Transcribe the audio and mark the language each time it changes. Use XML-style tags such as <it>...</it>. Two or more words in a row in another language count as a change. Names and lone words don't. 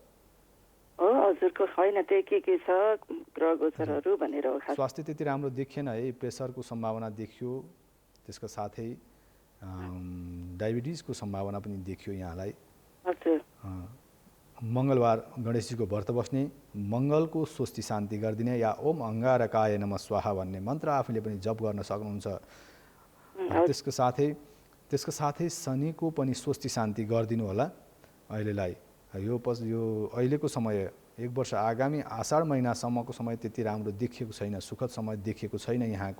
<ne>हो हजुरको छैन, त्यही के छ ग्रह गोचरहरू भनेर हो खास। स्वास्थ्य त्यति राम्रो देखिएन है। प्रेसरको सम्भावना देखियो, त्यसका साथै डायबिटिजको सम्भावना पनि देखियो यहाँलाई। हजुर। मङ्गलबार गणेशजीको व्रत बस्ने, मङ्गलको स्वस्ति शान्ति गरिदिने या</ne> <sa>ओम अङ्गारकाय नमः स्वाहा</sa> <ne>भन्ने मन्त्र आफूले पनि जप गर्न सक्नुहुन्छ। त्यसको साथै शनिको पनि स्वस्ति शान्ति गरिदिनु होला अहिलेलाई। यो अहिलेको समय 1 वर्ष आगामी आषाढ महिनासम्मको समय त्यति राम्रो देखिएको छैन, सुखद समय देखिएको छैन यहाँको।</ne>